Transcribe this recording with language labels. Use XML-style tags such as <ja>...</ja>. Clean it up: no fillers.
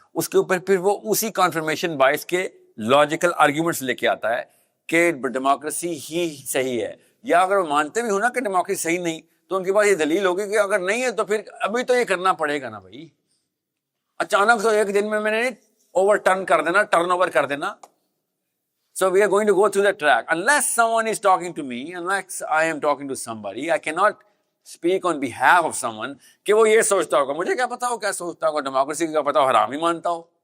<ur>اس کے اوپر پھر وہ اسی کانفرمیشن بائس کے لاجیکل آرگیومنٹس لے کے آتا ہے کہ ڈیموکریسی ہی صحیح ہے. یا اگر وہ مانتے بھی ہوں نا کہ ڈیموکریسی صحیح نہیں, تو ان کے پاس یہ دلیل ہوگی کہ اگر نہیں ہے تو پھر ابھی تو یہ کرنا پڑے گا نا بھائی. اچانک تو ایک دن میں نے اوور ٹرن کر دینا, ٹرن اوور کر دینا</ur> <en>So we are going to go through the track. Unless someone is talking to me, unless I am talking to somebody, I cannot speak on behalf of someone</en> <ur>کہ وہ یہ سوچتا ہوگا. مجھے کیا پتا ہو کیا سوچتا ہوگا, ڈیموکریسی کا پتا ہو حرام ہی مانتا ہو.</ur>